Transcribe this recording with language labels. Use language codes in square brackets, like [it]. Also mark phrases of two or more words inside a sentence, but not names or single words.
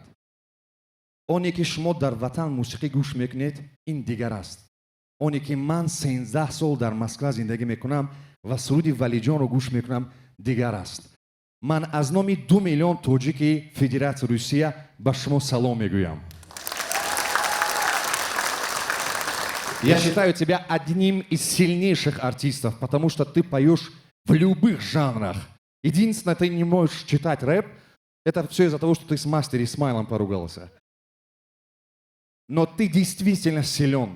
[tg] оне ки шумо дар ватан мусиқӣ гӯш мекунед, ин дигар аст. оне ки ман 13 сол дар Москва зиндагӣ мекунам ва суруди валиҷонро гӯш мекунам, дигар аст. ман аз номи 2 миллион тоҷики Федератсияи Русия ба шумо салом мегӯям. [ru] Я считаю тебя одним из сильнейших артистов, потому что ты поешь в любых жанрах. Единственное, ты не можешь читать рэп, это все из-за того, что ты с Мастер Исмайлом поругался. Но ты действительно силен.